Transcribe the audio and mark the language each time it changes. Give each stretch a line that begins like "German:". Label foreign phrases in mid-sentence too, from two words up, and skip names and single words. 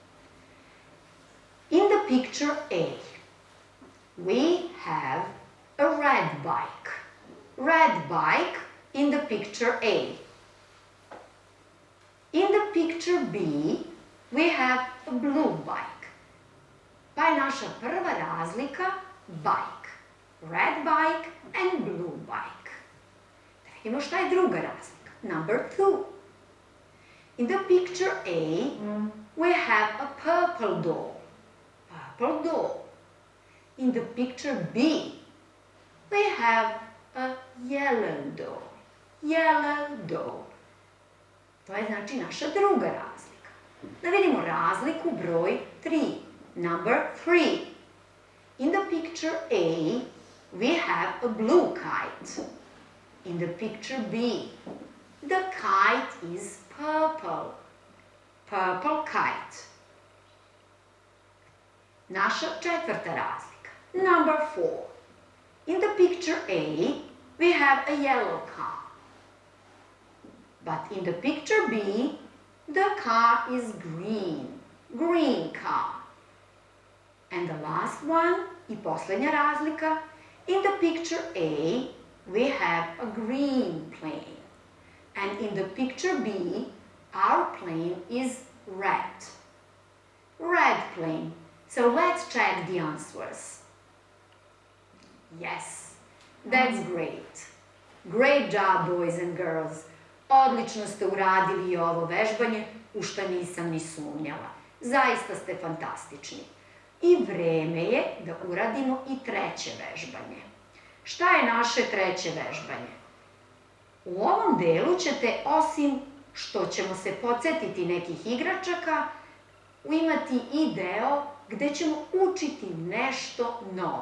English: In the picture A, we have a red bike. Red bike in the picture A. In the picture B, we have a blue bike.
Serbian: Pa je naša prva razlika bike.
English: Red bike and blue bike.
Serbian: Vidimo šta je druga razlika.
English: Number 2. In the picture A, we have a purple doll. Purple doll. In the picture B, we have a yellow doll. Yellow doll.
Serbian: To je znači naša druga razlika. Da vidimo razliku broj 3.
English: Number 3. In the picture A, we have a blue kite. In the picture B, the kite is purple. Purple kite.
Serbian: Naša četvrta razlika.
English: Number 4. In the picture A, we have a yellow car. But in the picture B, the car is green. Green car. And the last one,
Serbian: i posljednja razlika,
English: in the picture A, we have a green plane. And in the picture B, our plane is red. Red plane. So let's check the answers. Yes, that's great. Great job, boys and girls.
Serbian: Odlično ste uradili i ovo vežbanje, u što nisam ni sumnjala. Zaista ste fantastični. I vreme je da uradimo i treće vežbanje. Šta je naše treće vežbanje? U ovom delu ćete, osim što ćemo se podsjetiti nekih igračaka, imati i deo gde ćemo učiti nešto novo.